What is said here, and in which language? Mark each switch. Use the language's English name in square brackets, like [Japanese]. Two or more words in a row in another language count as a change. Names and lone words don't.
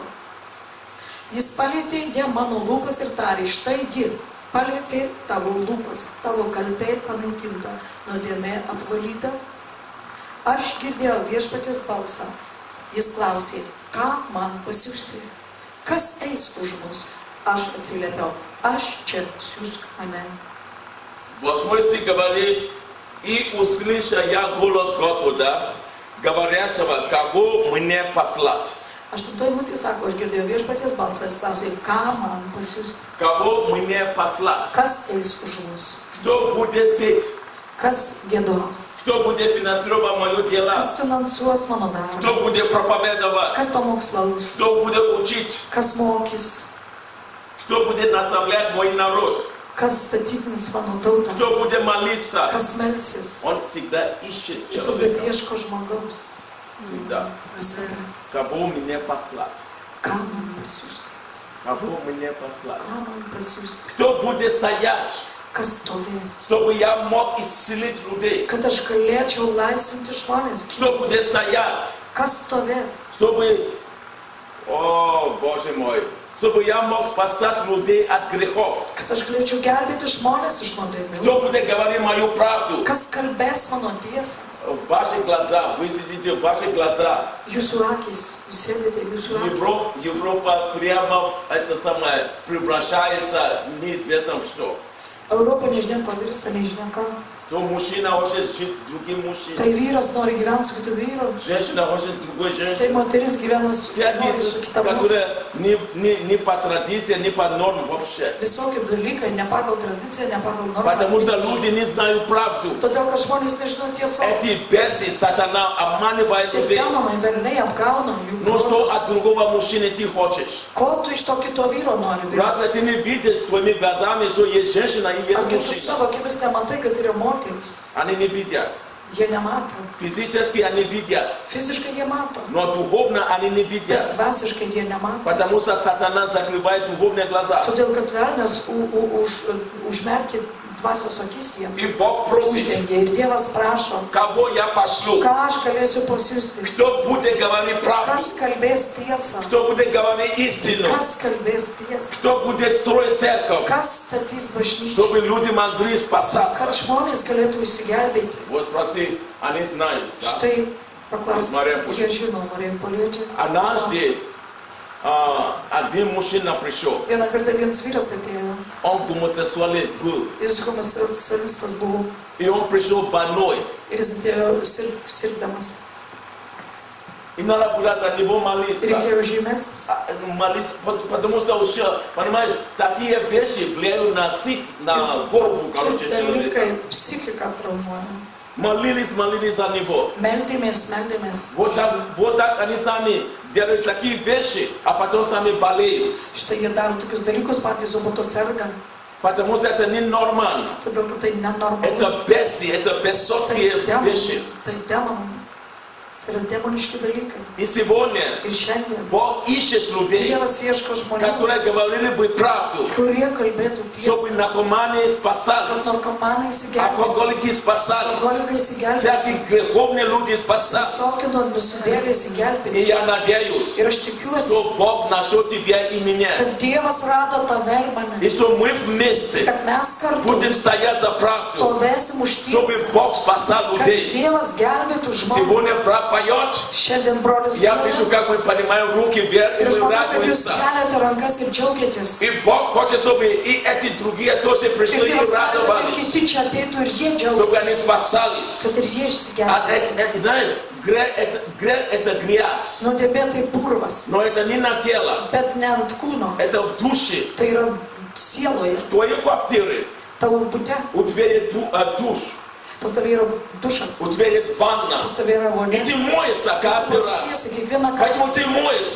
[Lithuanian] Jis palėtė ją mano lūpas ir tarė, štai ji, palėtė tavo lūpas, tavo kaltė panaikinta, nuodėmė apvalyta. Aš girdėjau viešpaties balsą. Jis klausė, ką man pasiųsti? Kas eis už mus? Aš atsiliepiau, aš čia, siųsk mane. [Russian] 8 стих говорит, и услыша я голос Господа, говорящего, кого мне послать. [Lithuanian] 8 eilutė sako, aš girdėjau viešpaties balsą. Jis klausė, ką man pasiųsti? [Russian] Кого мне послать? [Lithuanian] Kas eis už mus? [Russian] Кто будет петь? [Lithuanian] Kas giedos? [Russian] Кто будет финансировать мое дело? [Lithuanian] Kas finansuos mano darbą? [Russian] Кто будет проповедовать? [Lithuanian] Kas pamokslaus? [Russian] Кто будет учить? [Lithuanian] Kas mokys? [Russian] Кто будет наставлять мой народ? [Lithuanian] Kas statydins mano tautą? [Russian] Кто будет молиться? [Lithuanian] Kas melsis? [Russian] Он всегда ищет [Lithuanian] Jis visada [Russian] человека. [Lithuanian] ieško žmogaus. [Russian] Всегда. [Lithuanian] Visada. [Russian] Кого мне послать? [Lithuanian] Ką man pasiųsti? [Russian] Кого мне послать? [Lithuanian] Ką man pasiųsti? [Russian] Кто будет стоять, [Lithuanian] Kas stovės? [Russian] чтобы я мог исцелить людей? [Lithuanian] Kad aš galėčiau laisvinti žmonės. [Russian] Кто будет стоять, [Lithuanian] Kas stovės? [Russian] чтобы, о, Боже мой, чтобы я мог спасать людей от грехов? [Lithuanian] Kad aš galėčiau gelbėti žmonės iš nuodėmių. [Russian] Кто будет говорить мою правду? [Lithuanian] Kas kalbės mano tiesą? [Russian] Ваши глаза, вы сидите в ваши глаза. [Lithuanian] Jūsų akys, jūs sėdite, jūsų akys. [Russian] Европа прямо это самое превращается неизвестно в что. [Lithuanian] Europa nežinia pavirsta, nežinia ką. [Russian] То мужчина хочет жить с другим мужчиной. [Lithuanian] Tai vyras nori gyventi su kitu vyru. [Russian] Женщина хочет с другой [Lithuanian] Tai [Russian] женщиной. [Lithuanian] moteris gyvena [Russian] Все [Lithuanian] nori su kita moteris. [Russian] которые не по традиции, не по нормам вообще. [Lithuanian] Visokie dalykai, ne pagal tradiciją, ne pagal [Russian] Потому что [Lithuanian] normą. [Russian] люди не знают правду. [Lithuanian] Todėl, kad žmonės nežino tiesos. [Russian] Эти бесы, сатана обманывает [Lithuanian] Šie [Russian] людей. [Lithuanian] demonai, velniai apgauna jų [Russian] Ну что [Lithuanian] protus. [Russian] от другого мужчины ты хочешь? [Lithuanian] Ko tu iš to kito vyro nori? [Russian] Разве ты не видишь твоими глазами, что есть женщина и есть [Lithuanian] Ar kaip tu [Russian] мужчина? [Lithuanian] savo akimis nematai, kad yra moteris? [Russian] Они не видят. [Lithuanian] Jie nemato. [Russian] Физически они видят. [Lithuanian] Fiziškai jie mato. [Russian] Но духовно они не [Lithuanian] Bet [Russian] видят. [Lithuanian] dvasiškai jie nemato. [Russian] Потому что сатана закрывает духовные глаза. [Lithuanian] Todėl, kad velnias užmerkė dvasios akis [Russian] И [Lithuanian] jiems. [Russian] Бог просит, [Lithuanian] Uždengia. Ir Dievas prašo, [Russian] кого я пошлю? [Lithuanian] ką aš galėsiu pasiųsti. [Russian] Кто будет говорить правду? [Lithuanian] Kas kalbės tiesą? [Russian] Кто будет говорить истину? [Lithuanian] Kas kalbės tiesą? [Russian] Кто будет строить церковь? [Lithuanian] Kas statys bažnyčią? [Russian] Чтобы люди могли [Lithuanian] Kad [Russian] спасаться. [Lithuanian] žmonės galėtų įsigelbėti. [Russian] Вот спроси, они знают. Да? [Lithuanian] Štai paklausk, Mariam Polietė. jie žino, Marija Polietė. [Russian] Однажды один мужчина пришел. [Lithuanian] Vieną kartą vienas vyras atėjo, [Russian] Он гомосексуален был. [Lithuanian] jis homoseksualistas buvo [Russian] И он пришел больной. [Lithuanian] ir jis atėjo sirgdamas. [Russian] И надо было за него молиться. [Lithuanian] Reikėjo žymestis. [Russian] Молиться, потому что уже, понимаешь, такие вещи влияют на голову, короче, [Lithuanian] Tie [Russian] человека. [Lithuanian] dalykai psichiką traumuoja. [Russian] Молились за него. [Lithuanian] Meldėmės. [Russian] Вот так они сами делают такие вещи, а потом сами болеют. [Lithuanian] Štai jie daro tokius dalykus patys, o po to serga. [Russian] Потому что это ненормально. [Lithuanian] Todėl, kad tai nenormalu. [Russian] Это бесы, это бесовские вещи. [Lithuanian] Tai demonai. Tai yra demoniški dalykai. [Russian] И сегодня [Lithuanian] Ir šiandien [Russian] Бог ищет людей, [Lithuanian] Dievas ieško žmonių, [Russian] которые говорили бы правду, [Lithuanian] kurie kalbėtų [Russian] чтобы [Lithuanian] tiesą, [Russian] наркоманы [Lithuanian] kad [Russian] спасались, [Lithuanian] narkomanai įsigelbėtų, [Russian] алкоголики спасались, [Lithuanian] alkoholikai įsigelbėtų, [Russian] всякие греховные люди спасались. [Lithuanian] visokie nusidėliai įsigelbėtų. [Russian] И я надеюсь, [Lithuanian] Ir aš tikiuosi, [Russian] что Бог нашел тебя и меня, [Lithuanian] kad Dievas rado tave ir mane, [Russian] и что мы вместе [Lithuanian] kad mes kartu [Russian] будем стоять за правду, [Lithuanian] stovėsim už [Russian] чтобы [Lithuanian] tiesą, [Russian] Бог спасал [Lithuanian] kad [Russian] людей. [Lithuanian] Dievas gelbėtų [Russian] Сегодня [Lithuanian] žmones. [Russian] брат поет, [Lithuanian] Šiandien brolis [Russian] я вижу, как мы поднимаем руки вверх и [Lithuanian] ir aš [Russian] мы [Lithuanian] matau, kad jūs [Russian] радуемся. [Lithuanian] keliate rankas ir džiaugiatės. [Russian] И Бог хочет, чтобы и эти другие тоже [Lithuanian] Ir [Russian] пришли и [Lithuanian] Dievas nori, kad ir [Russian] радовались, [Lithuanian] kiti čia ateitų ir jie [Russian] чтобы они [Lithuanian] džiaugiasi, [Russian] спасались. [Lithuanian] kad ir jie išsigelbėtų. [Russian] Знаешь, грех это грязь, [Lithuanian] Nuodėmė tai purvas, [Russian] но это не на тело, [Lithuanian] bet ne ant kūno, [Russian] это в душе. [Lithuanian] tai yra sieloje, [Russian] В твоей квартире [Lithuanian] tavo būte. [Russian] у тебя есть душ, [Lithuanian] Pas tavai yra dušas, [Russian] у тебя есть ванна, [Lithuanian] pas tavai yra [Russian] и [Lithuanian] vonė. [Russian] ты моешься каждый раз. [Lithuanian] Prausiesi kiekvieną kartą. [Russian] Почему ты моешься?